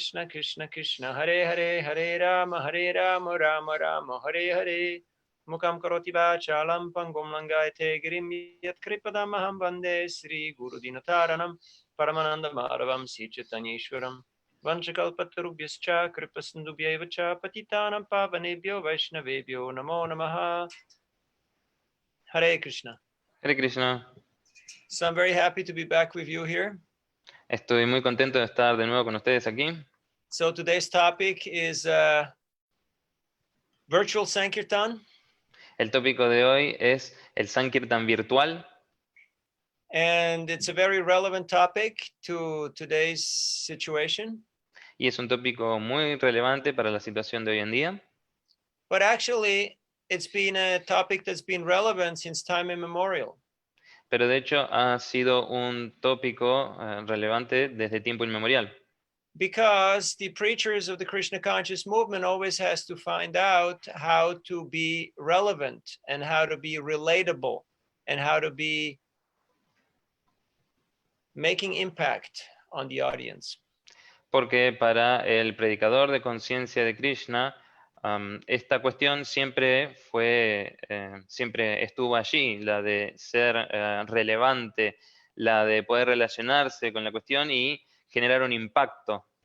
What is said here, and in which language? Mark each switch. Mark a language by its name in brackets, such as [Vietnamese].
[Sanskrit] Krishna Krishna Hare Hare Hare Rama Rama Rama Hare Hare Mukam Karoti Vachalam Pangum Langayate Girim Yat Kripadamaham Vande Sri Guru Dinataranam Paramananda Madhavam Sri Chaitanyeshwaram Vanchakalpatarubhyascha Kripasindubhyaivacha Patitanam Pavanebhyo Vaishnavebhyo Namo Namaha Hare Krishna. Hare Krishna. [English] So I'm very happy to be back with you here. [Spanish] Estoy muy contento de estar de nuevo con ustedes aquí. [English] So today's topic is virtual Sankirtan. [Spanish] El tópico de hoy es el Sankirtan virtual. [English] And it's a very relevant topic to today's situation. [Spanish] Y es un tópico muy relevante para la situación de hoy en día. [English] But actually, it's been a topic that's been relevant since time immemorial. [Spanish] Pero de hecho ha sido un tópico relevante desde tiempo inmemorial. [English] Because the preachers of the Krishna conscious movement always has to find out how to be relevant and how to be relatable and how to be making impact on the audience. [Spanish] Porque para el predicador de conciencia de Krishna, esta cuestión siempre estuvo allí, la de ser relevante, la de poder relacionarse con la cuestión y generar un impacto.